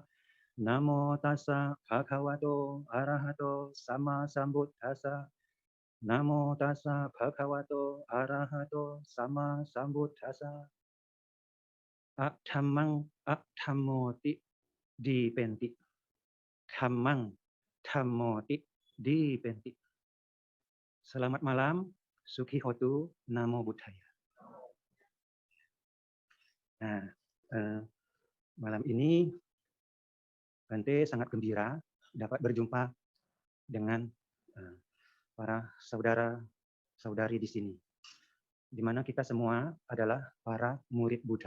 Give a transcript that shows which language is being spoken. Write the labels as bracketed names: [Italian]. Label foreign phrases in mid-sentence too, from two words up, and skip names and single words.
[Pali] Namo tassa bhagavato arahato sama sambuddhassa. Namo tassa bhagavato arahato sama sambuddhassa. Dhammang dhammoti dipenti. Dhammang dhammoti dipenti. [Indonesian] Selamat malam, [Pali] Sukhi Hotu, Namo Buddhaya. [Indonesian] Nah, malam ini Bante sangat gembira dapat berjumpa dengan para saudara-saudari di sini, di mana kita semua adalah para murid Buddha.